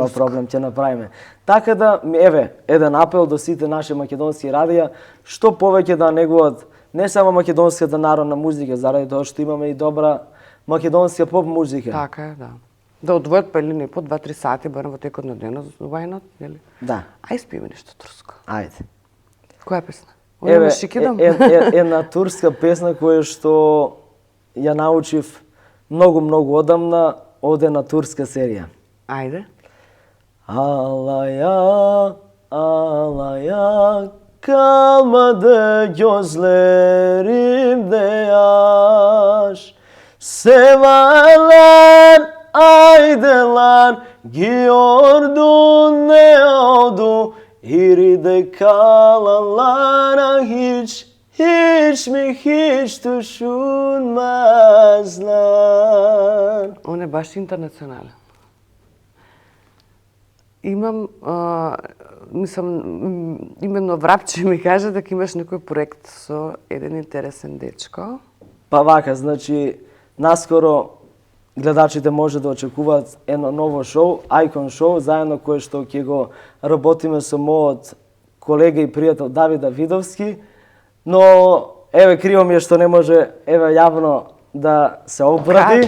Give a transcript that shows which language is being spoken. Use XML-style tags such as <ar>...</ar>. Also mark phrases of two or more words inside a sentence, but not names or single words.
<mk>Нема проблем, ќе направиме. Така да, еве, еден апел до сите наши македонски радија, што повеќе да негуваат не само македонската народна музика, заради тоа што имаме и добра македонска поп музика. Така е, да. Да одвојат па или не по 2-3 сати барем во текот на денот,</mk> <en>why not,</en> <mk>нели? Да. Ај спиеме нешто турско. Ајде. Која песна? Еве, една турска песна која што ја научив многу одамна од една турска серија. Ајде.</mk> <tr>Алая, alaya kalmadı gözlerimde yaş. Severler aydılar giyordun ne oldu? İride kalanlara hiç mi hiç düşünmezler.</tr> <mk>Он е баш интернационален. Имам, мислам, именно Врапче ми кажа дека имаш некој проект со еден интересен дечко. Па вака, значи, наскоро гледачите може да очекуваат едно ново шоу, Icon шоу, заедно кое што ќе го работиме со мојот колега и пријател Давид Давидовски, но еве криво ми е што не може еве јавно да се обрати.</mk>